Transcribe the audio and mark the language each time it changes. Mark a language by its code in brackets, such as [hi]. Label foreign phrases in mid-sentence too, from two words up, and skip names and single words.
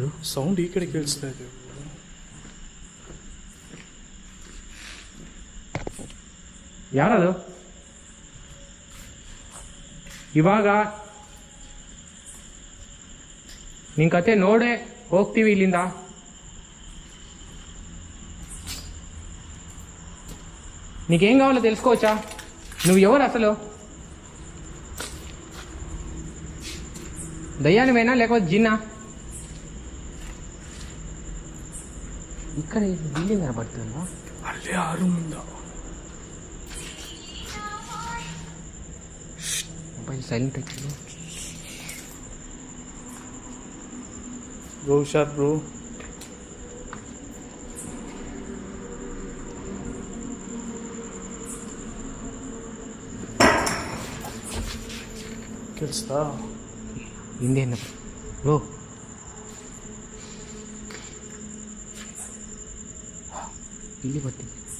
[kn] ಸೌಂಡ್ ಈ ಕಡೆ ಕೇಳಿಸ್ತಾ ಇದೆ. ಯಾರದು? ಇವಾಗ ನಿನ್ ಕತೆ ನೋಡೇ ಹೋಗ್ತೀವಿ ಇಲ್ಲಿಂದ. [te] నీకేం కావాలో తెలుసుకోవచ్చా? నువ్వు ఎవరు అసలు? దయ్యానివేనా లేకపోతే జిన్నా? ఇక్కడ బిల్డింగ్ కనబడుతుందా? అల్లే ఆ రూమ్ ఉందా? [en] mobile silent [te] వచ్చింది. బ్రో షార్ బ్రో. [kn] ಕೇಳಿಸ್ತಾ? ಹಿಂದೇನು ಬ್ರೋ? ಇಲ್ಲಿ ಬರ್ತೀನಿ.